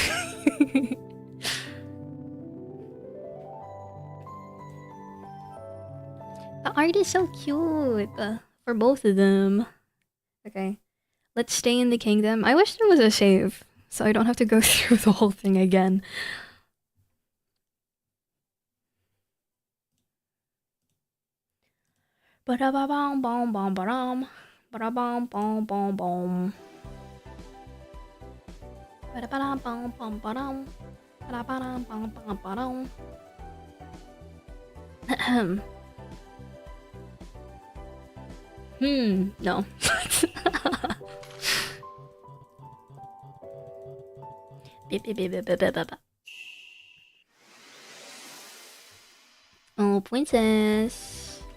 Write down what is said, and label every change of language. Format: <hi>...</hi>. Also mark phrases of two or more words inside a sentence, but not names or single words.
<en>The art is so cute for both of them. Okay, let's stay in the kingdom. I wish there was a save, so I don't have to go through the whole thing again. Ba-da-ba-bom bom bom ba-dum. Ba-da-bom bom bom bom. Ba-da-ba-dum bom bom ba-dum. Ba-da-ba-dum bom bom ba-dum. Ahem. No. Oh, princess.</en>